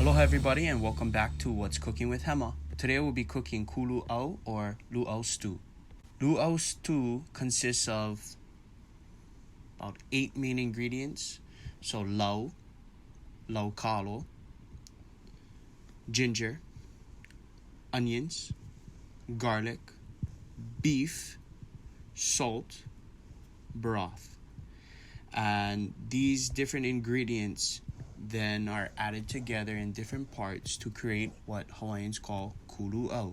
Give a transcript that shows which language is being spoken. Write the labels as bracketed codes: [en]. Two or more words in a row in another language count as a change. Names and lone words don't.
[en] everybody, and welcome back to What's Cooking with Hema. Today we'll be cooking kuluʻau or Lūʻau stew. Lūʻau stew consists of about 8 main ingredients. So [haw] lau Kalo, [en] ginger, onions, garlic, beef, salt, broth. And these different ingredients then are added together in different parts to create what Hawaiians call kuluʻau.